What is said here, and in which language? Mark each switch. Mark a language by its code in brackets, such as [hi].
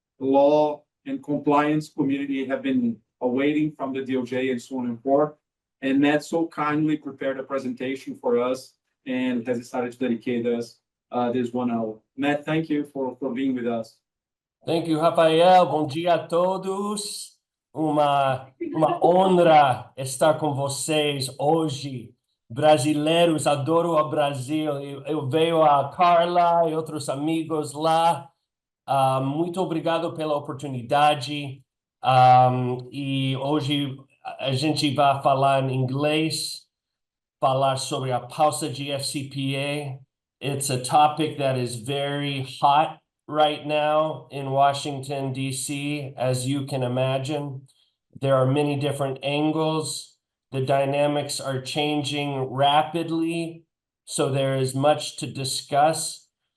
[en] law and compliance community have been awaiting from the DOJ and so on and forth. And Matt so kindly prepared a presentation for us and has decided to dedicate us this 1 hour. Matt, thank you for being with us. Thank you, Rafael. [pt] Bom dia a todos. Uma honra estar com vocês hoje. Brasileiros, adoro o Brasil. Eu vejo a Carla e outros amigos lá. Muito obrigado pela oportunidade. E hoje a gente vai falar em inglês, falar sobre a pausa de FCPA. [en] It's a topic that is very hot right now in Washington, D.C., as you can imagine. There are many different angles. The dynamics are changing rapidly, so there is much to discuss.